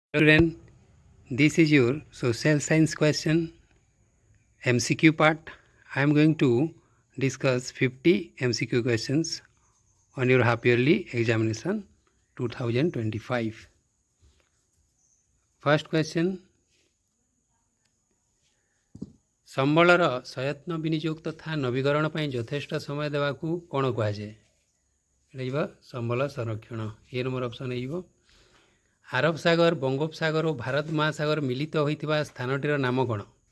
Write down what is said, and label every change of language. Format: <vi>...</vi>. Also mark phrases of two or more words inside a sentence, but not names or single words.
<en>Student, this is your social science question MCQ part. I am going to discuss 50 MCQ questions on your half yearly examination 2025. First question,</en> <or>ସମ୍ବଳର ସୟତ୍ନ ବିନିଯୋଗ ତଥା ନବୀକରଣ ପାଇଁ ଯଥେଷ୍ଟ ସମୟ ଦେବାକୁ କ'ଣ କୁହାଯାଏ? ଏଇଟା ଯିବ ସମ୍ବଳ ସଂରକ୍ଷଣ।</or> <en>A number option</en> <or>ହେଇଯିବ। ଆରବ ସାଗର, ବଙ୍ଗୋପସାଗର ଓ ଭାରତ ମହାସାଗର ମିଳିତ ହୋଇଥିବା ସ୍ଥାନଟିର ନାମ କ'ଣ?</or>